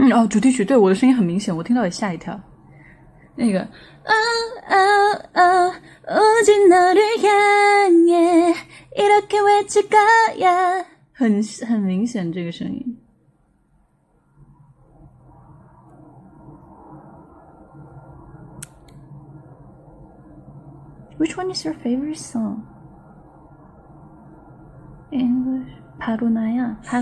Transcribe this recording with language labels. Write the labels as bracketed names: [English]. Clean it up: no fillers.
[Chinese] 主题曲对我的声音很明显，我听到也吓一跳。那个 [Korean] 오직 너를 향해 이렇게 외칠 거야， [Chinese] 很明显这个声音。 [English] Which one is your favorite song? [Korean] English 바로 나야。